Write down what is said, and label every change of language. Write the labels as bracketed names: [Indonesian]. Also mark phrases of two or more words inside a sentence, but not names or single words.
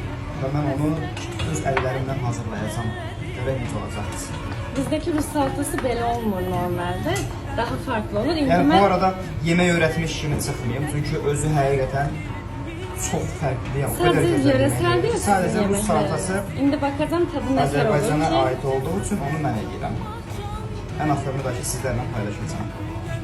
[Azerbaijani] Və mən onu öz əllərimdən hazırlayacağım. Görək necə olacaq. Bizdeki Rus salatası belə olmur normalde. [Turkish] Daha farklı olur. [Azerbaijani] Yəni bu arada yemək öyrətmiş kimi çıxmayım. Çünki özü həqiqətən çox fərqli. [Turkish] Sadece yöresel değil mi? [Azerbaijani] Sadəcə Rus salatası [Turkish] İndi bakacağım tadı ne kadar olur [Azerbaijani] Azərbaycana ki. ait olduğu üçün onu mən edirəm. Ən axırını da ki sizlərlə paylaşacağım.